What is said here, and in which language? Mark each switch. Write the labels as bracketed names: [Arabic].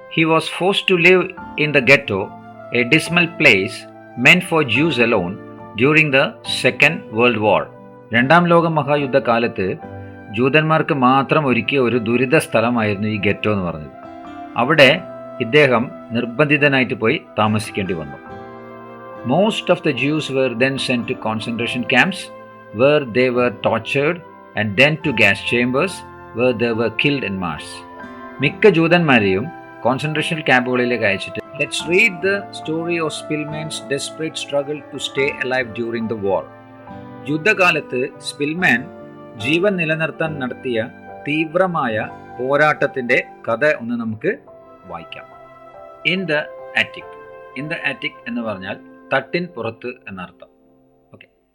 [English] He was forced to live in the ghetto, a dismal place meant for Jews alone during the second world war. [Malayalam] രണ്ടാം ലോക മഹായുദ്ധകാലത്ത് ജൂതന്മാർക്ക് മാത്രം ഒരുക്കിയ ഒരു ദുരിത സ്ഥലമായിരുന്നു ഈ ഗെറ്റോ എന്ന് പറഞ്ഞത്. അവിടെ ഇദ്ദേഹം നിർബന്ധിതനായിട്ട് പോയി താമസിക്കേണ്ടി വന്നു. [English] Most of the Jews were then sent to concentration camps where they were tortured and then to gas chambers where they were killed en masse. [Malayalam] മിക്ക ജൂതന്മാരെയും കോൺസെൻട്രേഷൻ ക്യാമ്പുകളിലേക്ക് അയച്ചിട്ട്. [English] Let's read the story of Spillman's desperate struggle to stay alive during the war. [Malayalam] യുദ്ധകാലത്ത് Spillman ജീവൻ നിലനിർത്താൻ നടത്തിയ തീവ്രമായ പോരാട്ടത്തിൻ്റെ കഥ ഒന്ന് നമുക്ക് വായിക്കാം. [English] In the attic. In the attic [Malayalam] എന്ന് പറഞ്ഞാൽ തട്ടിൻ പുറത്ത് എന്നർത്ഥം. ഓക്കെ.